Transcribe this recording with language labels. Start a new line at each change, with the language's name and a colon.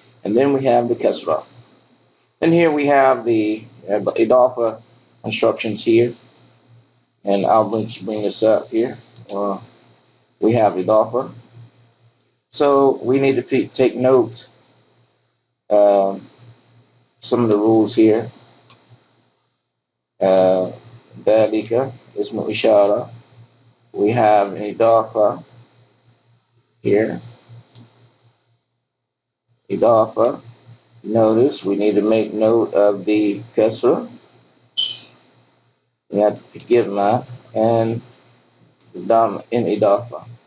English: And then we have the kasra. And here we have the idafa instructions here. And I'll bring this up here. We have idafa. So we need to take note some of the rules here.
Arabic: uh, ذلك اسم إشارة.
English: We have an إضافة here.
Arabic: إضافة.
English: Notice we need to make note of the kasra. We have to forgive ma and dam in إضافة.